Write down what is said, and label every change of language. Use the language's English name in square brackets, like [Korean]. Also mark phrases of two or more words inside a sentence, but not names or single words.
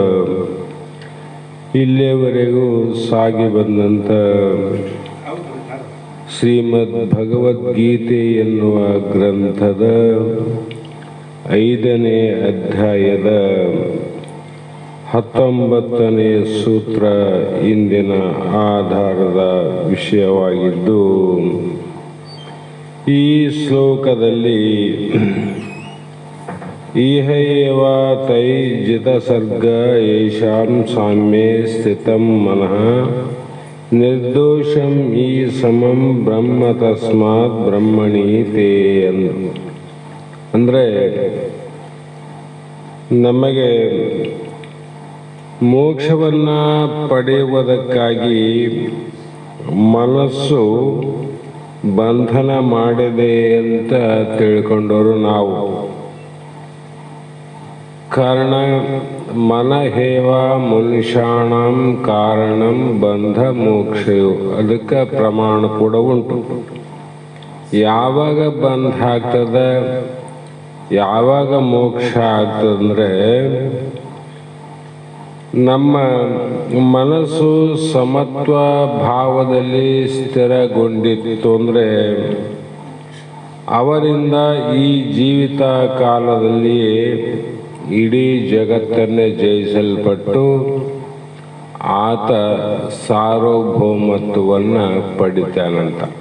[Kannada] ಇಲ್ಲಿಯವರೆಗೂ ಸಾಗಿ ಬಂದಂಥ ಶ್ರೀಮದ್ ಭಗವದ್ಗೀತೆ ಎನ್ನುವ ಗ್ರಂಥದ 5ನೇ ಅಧ್ಯಾಯದ 19ನೇ ಸೂತ್ರ ಇಂದಿನ ಆಧಾರದ ವಿಷಯವಾಗಿದ್ದು, ಈ ಶ್ಲೋಕದಲ್ಲಿ [Sanskrit] ಇಹ ಏವ ತೈ ಜಿತಸರ್ಗ ಯೇಷಾಂ ಸಾಮ್ಯೇ ಸ್ಥಿತಂ ಮನಃ ನಿರ್ದೋಷಂ ಈ ಸಮಂ ಬ್ರಹ್ಮ ತಸ್ಮಾತ್ ಬ್ರಹ್ಮಣಿ ತೇ [Kannada] ಅಂದರೆ ನಮಗೆ ಮೋಕ್ಷವನ್ನು ಪಡೆಯುವುದಕ್ಕಾಗಿ ಮನಸ್ಸು ಬಂಧನ ಮಾಡಿದೆ ಅಂತ ತಿಳ್ಕೊಂಡವರು ನಾವು. ಕಾರಣ [Sanskrit] ಮನಹೇವ ಮನುಷ್ಯಾಣಂ ಕಾರಣಂ ಬಂಧ ಮೋಕ್ಷಯು, [Kannada] ಅದಕ್ಕೆ ಪ್ರಮಾಣ ಕೂಡ ಉಂಟು. ಯಾವಾಗ ಬಂಧ ಆಗ್ತದೆ, ಯಾವಾಗ ಮೋಕ್ಷ ಆಗ್ತದಂದ್ರೆ ನಮ್ಮ ಮನಸ್ಸು ಸಮತ್ವ ಭಾವದಲ್ಲಿ ಸ್ಥಿರಗೊಂಡಿತ್ತು ಅಂದರೆ ಅವರಿಂದ ಈ ಜೀವಿತ ಕಾಲದಲ್ಲಿಯೇ ಇಡೀ ಜಗತ್ತನ್ನೇ ಜಯಿಸಲ್ಪಟ್ಟು ಆತ ಸಾರ್ವಭೌಮತ್ವವನ್ನು ಪಡಿತಾನಂತ.